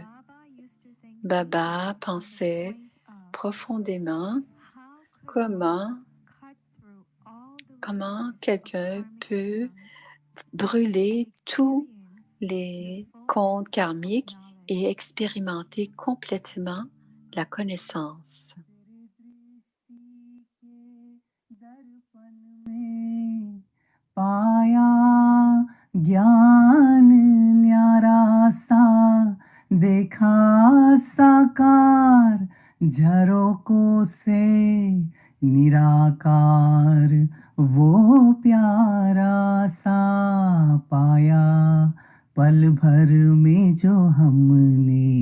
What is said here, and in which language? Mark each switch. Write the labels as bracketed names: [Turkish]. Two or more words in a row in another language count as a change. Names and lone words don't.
[French] Baba pensait profondément comment quelqu'un peut brûler tous les comptes karmiques et expérimenter complètement la connaissance. [Hindi] पाया ज्ञान न्यारा सा देखा साकार झरोकों से निराकार वो प्यारा सा पाया पल भर में जो हमने